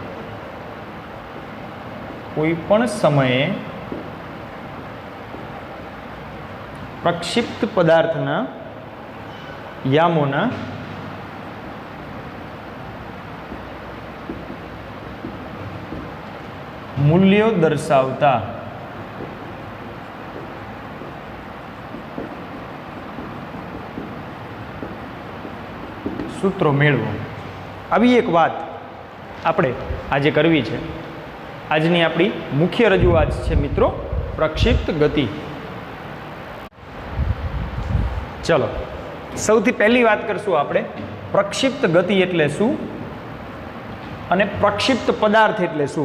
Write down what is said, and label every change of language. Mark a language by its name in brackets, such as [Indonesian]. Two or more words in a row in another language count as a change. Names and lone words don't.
[Gujarati] કોઈપણ સમયે પ્રક્ષિપ્ત પદાર્થના યામોના મૂલ્યો દર્શાવતા સૂત્રો મેળવો। આવી એક વાત આપણે આજે કરવી છે। આજની આપણી મુખ્ય રજૂઆત છે મિત્રો પ્રક્ષિપ્ત ગતિ। चलो સૌથી પહેલી વાત કરશું આપણે પ્રક્ષિપ્ત ગતિ એટલે શું અને પ્રક્ષિપ્ત પદાર્થ એટલે શું।